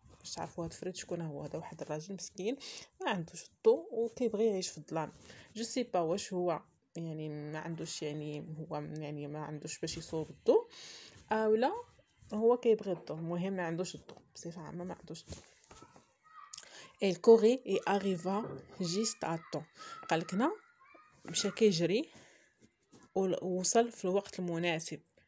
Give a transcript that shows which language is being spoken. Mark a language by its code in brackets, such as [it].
[ar] باش تعرفوا هاد فريد شكون هو، هذا واحد الراجل مسكين ما عندوش الضوء وكيبغي يعيش في الظلام. جو سي با واش هو يعني ما عندوش، يعني هو يعني ما عندوش باش يصوب الضوء اولا هو كيبغي الضوء. المهم ما عندوش الضوء بصفه عامه، ما عندوش الضوء. [fr] il courait et arriva juste à temps. [ar] قالك هنا مشى كيجري ووصل في الوقت المناسب.